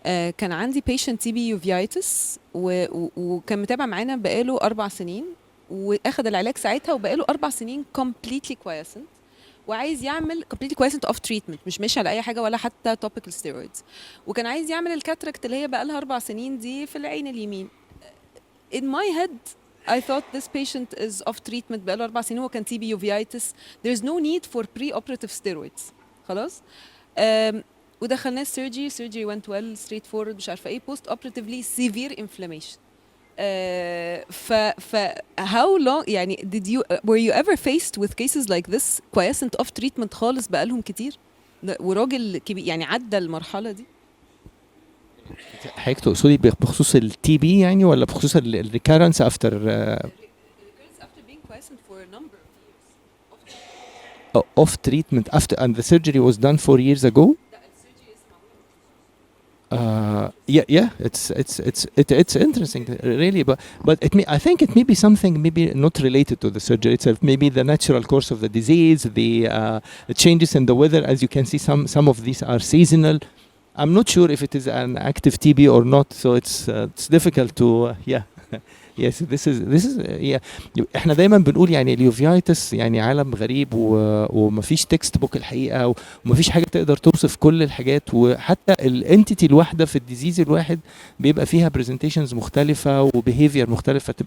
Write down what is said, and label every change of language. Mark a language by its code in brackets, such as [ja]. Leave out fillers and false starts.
[ar] كان عندي patient TB uveitis وكان متابع معانا بقاله 4 سنين واخد العلاج ساعتها وبقاله 4 سنين completely quiescent، وعايز يعمل [en] completely quiescent off treatment، [ar] مش ماشي على اي حاجه ولا حتى [en] topical steroids، [ar] وكان عايز يعمل الكاتراكت اللي هي بقى لها 4 سنين دي في العين اليمين. [en] In my head I thought this patient is off treatment [ar] بقاله 4 سنين، هو كان [en] TB uveitis، there's no need for pre-operative steroids. خلاص ودخلناه surgery went well straightforward، [ar] مش عارفه ايه، [en] post operatively severe inflammation. ف how long يعني were you ever faced with cases like this quiescent off treatment [ar] خالص بقالهم كتير وراجل كبير يعني عدى المرحله دي؟ حضرتك تقصدي بخصوص التي بي يعني ولا بخصوص الريكارنس افتر [en] after being quiescent for a number of years off treatment after and the surgery was done 4 years ago? Yeah, it's interesting really, but I think it may be something maybe not related to the surgery itself, maybe the natural course of the disease, the changes in the weather. As you can see, some of these are seasonal. I'm not sure if it is an active TB or not, so it's difficult to yeah. Yes, this is yeah. [ar] احنا دايما بنقول يعني اليوفيايتس يعني عالم غريب ومفيش تكست بوك الحقيقه، ومفيش حاجه تقدر توصف كل الحاجات، وحتى الانتيتي الواحده في الديزيز الواحد بيبقى فيها برزنتيشنز مختلفه وبيهيفير مختلفه.